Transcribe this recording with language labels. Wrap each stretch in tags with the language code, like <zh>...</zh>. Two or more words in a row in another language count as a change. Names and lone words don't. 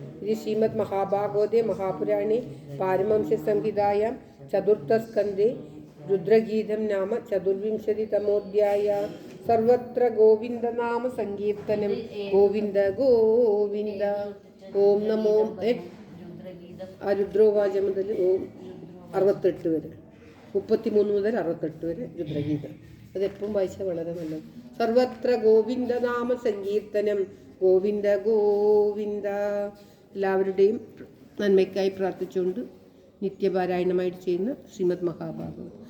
<sa>इति श्रीमद् महाभागवते महापुराणे पारमहंस संहितायां चतुर्थस्कन्धे रुद्रगीतं नाम 24तमोऽध्यायः. सर्वत्र गोविंद नाम संकीर्तनं गोविंद गोविंद. ओम नमो</sa> <ml>ആ രുദ്രോവാച മുതൽ 68 വരെ 33 മുതൽ 68 വരെ രുദ്രഗീതം. അതെപ്പോഴും വായിച്ചാൽ വളരെ നല്ലത്.</ml> <sa>സർവത്ര ഗോവിന്ദ നാമ സങ്കീർത്തനം ഗോവിന്ദ ഗോവിന്ദ.</sa> <ml>എല്ലാവരുടെയും നന്മയ്ക്കായി പ്രാർത്ഥിച്ചുകൊണ്ട് നിത്യപാരായണമായിട്ട് ചെയ്യുന്ന ശ്രീമദ് മഹാഭാഗവതം.</ml>